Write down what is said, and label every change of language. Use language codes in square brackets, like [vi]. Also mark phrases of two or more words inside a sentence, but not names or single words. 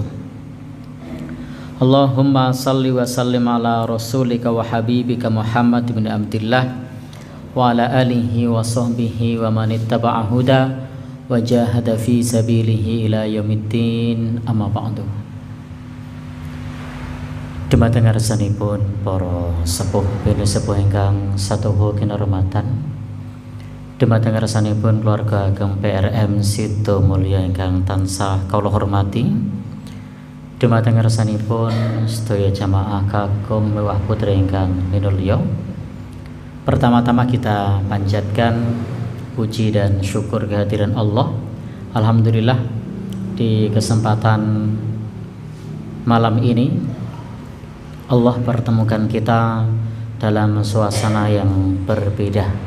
[ar] اللهم صل وسلم على رسولك وحبيبك محمد بن عبد الله وعلى آله وصحبه ومن اتبع هدى وجاهد في سبيله إلى يوم الدين، أما بعد. [jv] Dumateng ngarsanipun para sepuh bene sepuh ingkang satuhu kinurmatan, dumateng ngarsanipun keluarga ageng PRM Sido Mulya ingkang tansah kawula hormati, dumateng ngarsanipun sedaya jamaah kagem mewah putra ingkang minulya. [id] Pertama-tama kita panjatkan puji dan syukur kehadiran Allah. Alhamdulillah, di kesempatan malam ini Allah pertemukan kita dalam suasana yang berbeda.